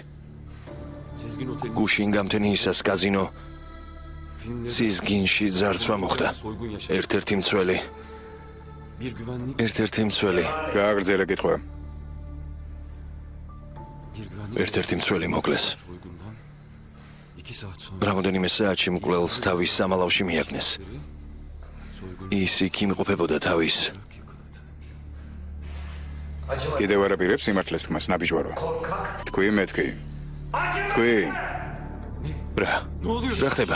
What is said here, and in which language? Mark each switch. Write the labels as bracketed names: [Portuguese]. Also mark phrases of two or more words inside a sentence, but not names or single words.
[Georgian] გუშინ გამთენიისას კაზინო სიზგინში ძარცვა მოხდა. ერთ-ერთი მცველი. გააგრძელე კითხვა. ერთ-ერთი მცველი მოკლეს. [Turkish] soygundan 2 saat sonra [Georgian] რამდენიმე საათში მკვლელს თავის სამალავში მიაგნეს. ის იქ იმყოფებოდა თავის კიდევ არ აპირებს სიმართლეს თქმას ნაბიჯვარო. თქვი მეთქი. თქვი. რა ხდება?